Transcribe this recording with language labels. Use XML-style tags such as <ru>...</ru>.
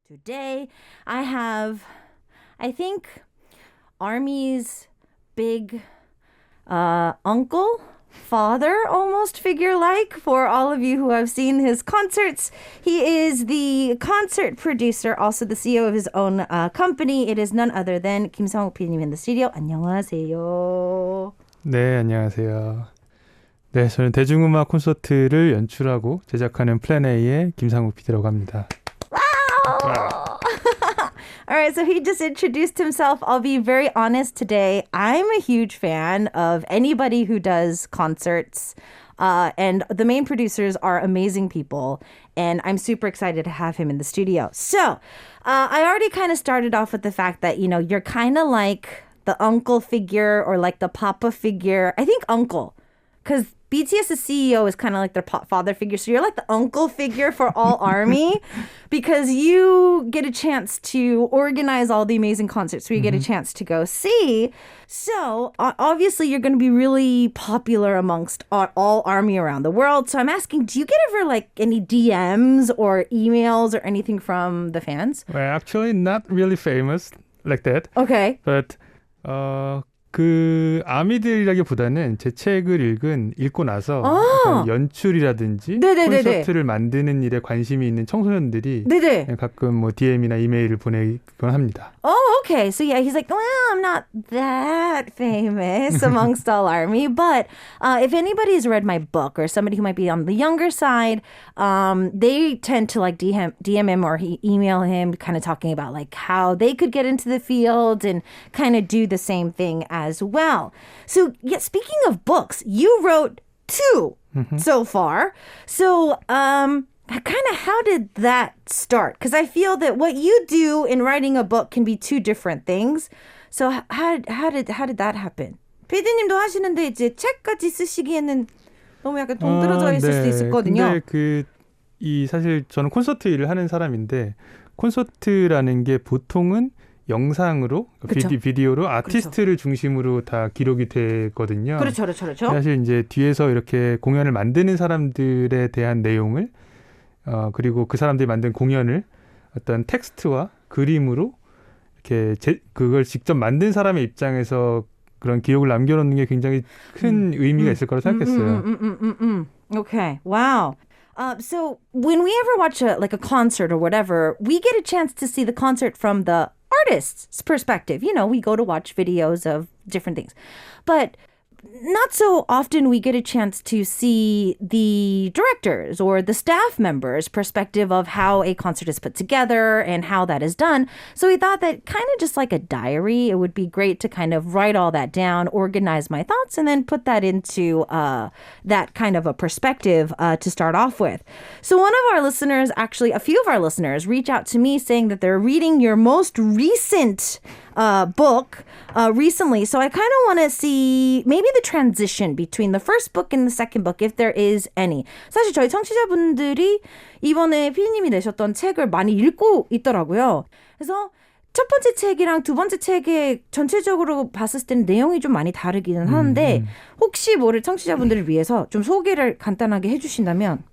<en>Today, I have, I think, Army's big uncle, father almost figure-like for all of you who have seen his concerts. He is the concert producer, also the CEO of his own company. It is none other than 김상욱 PD님 in the studio.</en> <ko>안녕하세요. 네, 안녕하세요. 네, 저는 대중음악 콘서트를 연출하고 제작하는 플랜 A의 김상욱 PD라고 합니다.</ko> <en>All right, so he just introduced himself. I'll be very honest today. I'm a huge fan of anybody who does concerts. And the main producers are amazing people. And I'm super excited to have him in the studio. So I already kind of started off with the fact that, you know, you're kind of like the uncle figure or like the papa figure. I think uncle, because BTS's CEO is kind of like their father figure. So you're like the uncle figure for all ARMY because you get a chance to organize all the amazing concerts. So you get a chance to go see. So obviously you're going to be really popular amongst all ARMY around the world. So I'm asking, do you get ever like any DMs or emails or anything from the fans? Well, actually not really famous like that. Okay.</en> <ko>But 그 아미들이라기보다는 제 책을 읽고 나서 약간 연출이라든지 콘서트를 만드는 일에 관심이 있는 청소년들이 가끔 뭐 DM이나 이메일을 보내곤 합니다.</ko> <en>Oh, okay. So yeah, he's like, well, I'm not that famous amongst all ARMY, but if anybody has read my book or somebody who might be on the younger side, they tend to like DM him or email him kind of talking about like how they could get into the field and kind of do the same thing as well. So yeah, speaking of books, you wrote 2 so far. So kind of how did that start? Because I feel that what you do in writing a book can be 2 different things. So how did that happen?</en> <ko>PD님도 하시는데 이제 책까지 쓰시기에는 너무 약간 동떨어져 있을 수도 있었거든요. 근데 사실 저는 콘서트 일을 하는 사람인데 콘서트라는 게 보통은 영상으로 비디오로 아티스트를 중심으로 다 기록이 되거든요. 그렇죠. 사실 이제 뒤에서 이렇게 공연을 만드는 사람들에 대한 내용을 그리고 그 사람들이 만든 공연을 어떤 텍스트와 그림으로 이렇게 그걸 직접 만든 사람의 입장에서 그런 기록을 남겨놓는 게 굉장히 큰 의미가 있을 거라고 생각했어요.</ko> <en>Okay, wow. So when we ever watch a concert or whatever, we get a chance to see the concert from the artist's perspective. You know, we go to watch videos of different things. But not so often we get a chance to see the directors or the staff members' perspective of how a concert is put together and how that is done. So we thought that kind of just like a diary, it would be great to kind of write all that down, organize my thoughts, and then put that into that kind of a perspective to start off with. So one of our listeners, actually a few of our listeners, reach out to me saying that they're reading your most recent book recently. So I kind of want to see maybe the transition between the first book and the second book, if there is any.</en> <ko>사실 저희 청취자분들이 이번에 피디님이 내셨던 책을 많이 읽고 있더라고요. 그래서 첫 번째 책이랑 두 번째 책의 전체적으로 봤을 때는 내용이 좀 많이 다르기는 하는데 혹시 모를 청취자분들을 위해서 좀 소개를 간단하게 해주신다면.</ko>